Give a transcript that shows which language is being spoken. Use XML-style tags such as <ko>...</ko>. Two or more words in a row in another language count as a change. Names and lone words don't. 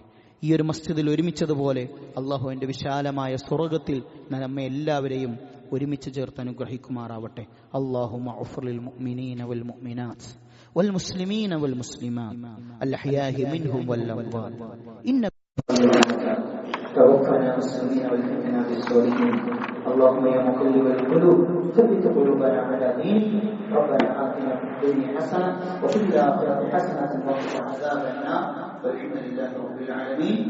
<ml>ഈ ഒരു മസ്ജിദിൽ ഒരുമിച്ചതുപോലെ അള്ളാഹു എൻ്റെ വിശാലമായ സ്വർഗത്തിൽ നമ്മെ എല്ലാവരെയും ഒരുമിച്ച് ചേർത്ത് അനുഗ്രഹിക്കുമാറാവട്ടെ.</ml> <ar>اللهم اغفر للمؤمنين والمؤمنات والمسلمين والمسلمات الأحياء منهم والأموات إن توفنا مسلمين والحقنا بالصالحين. اللهم يا مقلب القلوب ثبت قلوبنا على دينك. ربنا آتنا في الدنيا حسنة وفي الآخرة حسنة وقنا عذاب النار. والحمد لله رب العالمين.</ar>